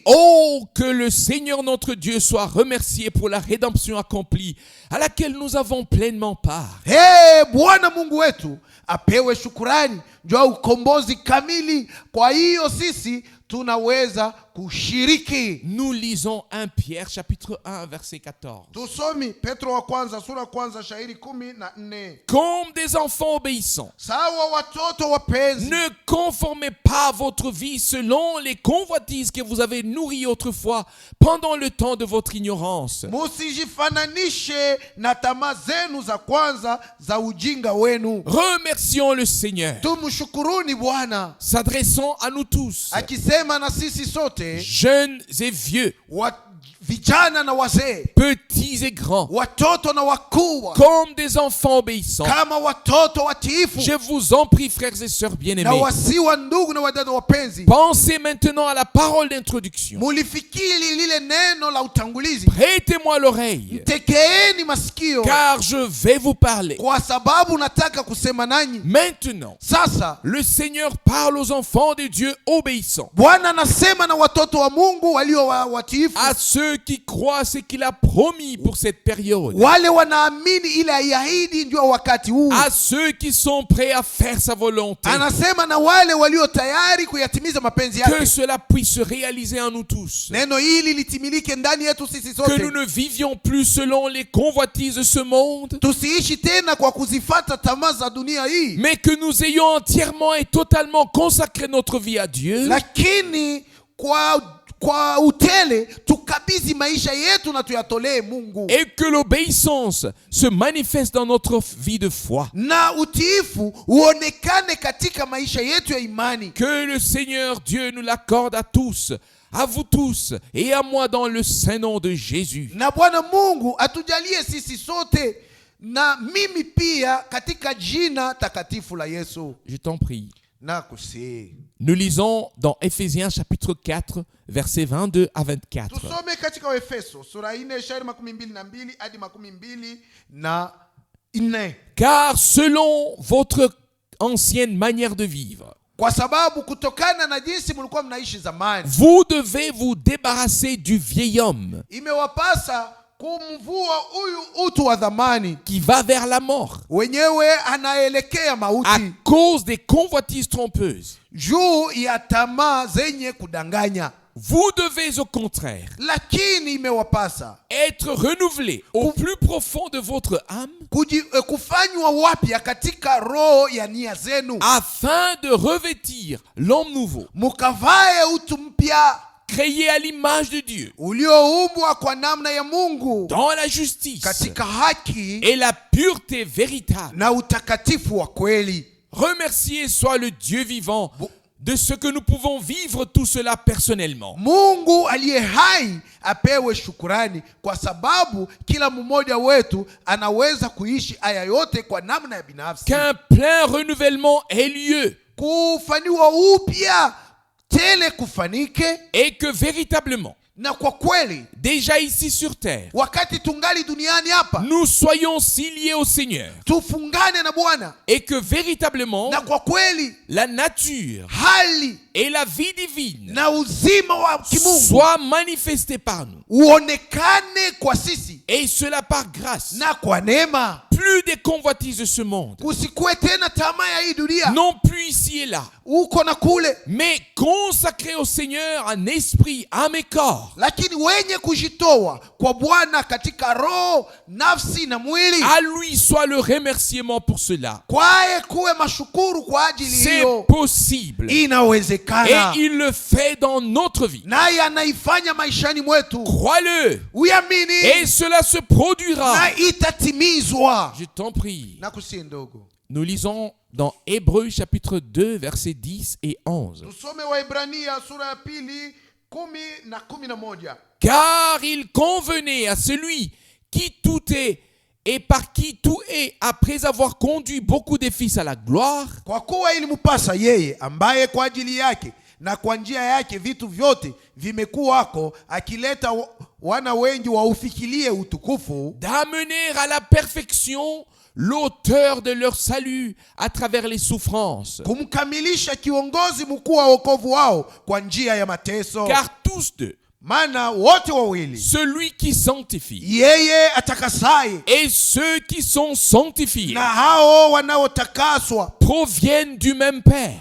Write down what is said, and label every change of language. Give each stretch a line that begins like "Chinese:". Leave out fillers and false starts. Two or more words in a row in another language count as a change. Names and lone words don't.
French: Oh, que le Seigneur notre Dieu soit remercié pour la rédemption accomplie à laquelle nous avons pleinement part.
Swahili: Bwana Mungu wetu apewe shukurani juu ya ukombozi kamili. Kwa hiyo sisi tunaweza kushiriki.
French: Nous lisons 1 Pierre chapitre 1 verset 14.
Swahili: Tusomi Petro wa kwanza sura kwanza shairi 14.
French: Comme des enfants obéissants,
Swahili: Sawa watoto wapenzi,
French: ne conformez pas votre vie selon les convoitises que vous avez nourries autrefois pendant le temps de votre ignorance.
Swahili: musijifananishe na tamaa zenu za kwanza za ujinga wenu.
French: Remercions le Seigneur,
Swahili: Tumshukuruni Bwana,
French: s'adressant à nous tous,
Swahili: akisema na sisi sote,
French: jeunes et vieux,
Swahili: vijana na wazee,
French: petits et grands,
Swahili: watoto na wakubwa,
French: comme des enfants obéissants.
Swahili: kama watoto watiifu.
French: Je vous en prie, frères et sœurs
Swahili: Na
French: bien-aimés,
Swahili: wasiwa ndugu na wadada wapenzi,
French: pensez maintenant à la parole d'introduction.
Swahili: mulifikiri lile neno la utangulizi.
French: Prêtez-moi l'oreille,
Swahili: Tekeeni masikio,
French: car je vais vous parler.
Swahili: kwa sababu nataka kusema nanyi.
French: Maintenant,
Swahili: Sasa
French: le Seigneur parle aux enfants de Dieu obéissants,
Swahili: Bwana anasema na watoto wa Mungu walio watiifu,
French: à ceux qui croient ce qu'il a promis pour cette période,
Swahili: wale wanaamini ile aiahidi ndio wakati huu.
French: à ceux qui sont prêts à faire sa volonté,
Swahili: Anasema na wale walio tayari kuyatimiza mapenzi
French: que
Swahili: yake.
French: cela puisse se réaliser en nous tous,
Swahili: Neno hili litimilike ndani yetu sisi
French: que nous
Swahili: sote.
French: ne vivions plus selon les convoitises de ce monde,
Swahili: Tusiishi tena kwa kuzifata tamaa za dunia hii,
French: mais que nous ayons entièrement et totalement consacré notre vie à Dieu,
Swahili: lakini kwa utele tukabidhi maisha yetu na tuyatolee Mungu.
French: et que l'obéissance se manifeste dans notre vie de foi.
Swahili: Na utiifu uonekane katika maisha yetu ya imani.
French: Que le Seigneur Dieu nous l'accorde à tous, à vous tous et à moi dans le saint nom de Jésus.
Swahili: Na Bwana Mungu atujalie sisi sote na mimi pia katika jina takatifu la Yesu.
French: Je t'en prie.
Swahili: Na kusihi.
French: Nous lisons dans Éphésiens chapitre 4, versets 22 à 24.
Swahili: Tusome katika Efeso sura 4 shairi 22 hadi 24.
French: Car selon votre ancienne manière de vivre,
Swahili: Kwa sababu kutokana na jinsi mlikuwa mnaishi zamani,
French: vous devez vous débarrasser du vieil homme
Swahili: imewapasa kumvua huyu utu wa dhamani
French: qui va vers la mort
Swahili: wenyewe anaelekea
French: à
Swahili: mauti,
French: cause des convoitises trompeuses.
Swahili: juu ya tamaa zenye kudanganya.
French: Vous devez au contraire
Swahili: Lakini imewapasa
French: être renouvelé au plus profond de votre âme
Swahili: kufanywa wapya katika roho ya nia zenu,
French: afin de revêtir l'homme nouveau,
Swahili: mukavae utu mpya
French: créé à l'image de Dieu,
Swahili: ulioumbwa kwa namna ya Mungu
French: dans la justice
Swahili: katika haki
French: et la pureté véritable.
Swahili: na utakatifu wa kweli.
French: Remercié soit le Dieu vivant de ce que nous pouvons vivre tout cela personnellement.
Swahili: Mungu aliye hai apewe shukurani, kwa sababu kila mmoja wetu anaweza kuishi haya yote kwa namna ya binafsi.
French: Qu'un plein renouvellement ait lieu
Swahili: Kufanywa upya tele kufanike,
French: et que véritablement,
Swahili: na kwa kweli
French: déjà ici sur terre,
Swahili: wakati tungali duniani hapa,
French: nous soyons si liés au Seigneur
Swahili: tufungane na Bwana,
French: et que véritablement
Swahili: na kwa kweli
French: la nature
Swahili: hali
French: et la vie divine
Swahili: na uzima wa kimungu
French: soient manifestés par nous,
Swahili: uonekane kwa sisi
French: et cela par grâce.
Swahili: na kwa neema.
French: Plus des convoitises de ce monde,
Swahili: Kusikue tena tamaa ya hii dunia,
French: non plus ici et là,
Swahili: uko na kule,
French: mais consacrés au Seigneur en esprit, âme et corps.
Swahili: lakini wenye kujitoa kwa Bwana katika roho, nafsi na mwili.
French: À lui soit le remerciement pour cela.
Swahili: Kwaye kuwe mashukuru kwa ajili
French: C'est
Swahili: hiyo.
French: possible.
Swahili: Inawezekana,
French: Et il le fait dans notre vie.
Swahili: naye anaifanya maishani mwetu.
French: Crois-le.
Swahili: Uamini
French: Et cela se produira.
Swahili: na itatimizwa.
French: Je t'en prie.
Swahili: Nakusihi ndogo,
French: Nous lisons dans Hébreux chapitre 2, versets 10 et 11.
Swahili: tusome Waebrania sura ya 2 10 na 11.
French: Car il convenait à celui qui tout est et par qui tout est, après avoir conduit beaucoup de fils à la gloire,
Swahili: Kwa kuwa ilimpasa yeye ambaye kwa ajili yake na kwa njia yake vitu vyote vimekuwako, akileta wana wengi waufikilie utukufu,
French: d'amener à la perfection l'auteur de leur salut à travers les souffrances.
Swahili: kumkamilisha kiongozi mkuu wa wokovu wao kwa njia ya mateso.
French: Car tous deux,
Swahili: Maana wote wawili,
French: celui qui sanctifie
Swahili: yeye atakasaye
French: et ceux qui sont sanctifiés,
Swahili: na hao wanaotakaswa,
French: proviennent du même Père.